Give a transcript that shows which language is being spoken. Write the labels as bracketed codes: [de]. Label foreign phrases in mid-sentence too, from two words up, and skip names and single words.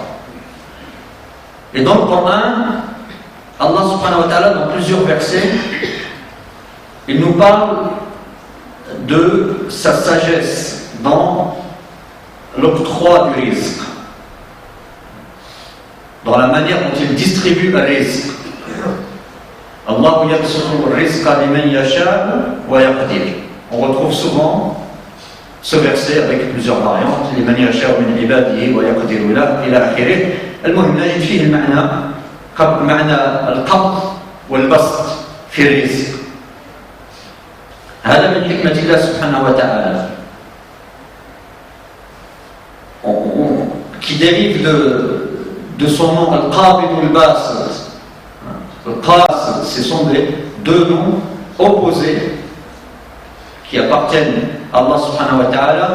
[fr] Et dans le Coran, Allah [ar] سبحانه وتعالى, [fr] dans plusieurs versets, il nous parle de sa sagesse dans l'octroi du rizq, dans la manière dont il distribue le rizq. [ar] الله يبسط الرزق لمن يشاء ويقدر. [fr] On retrouve souvent ce verset avec plusieurs variantes, [ar] لمن يشاء من عباده ويقدر له إلى آخره. المهم نجد فيه معنى القبض والبسط في الرزق. هذا من حكمة الله سبحانه وتعالى [fr] qui dérive de son nom Al-Qabid ou Al-Basit. Al-Qasid, ce sont deux noms opposés qui appartiennent à Allah [ar] سبحانه وتعالى.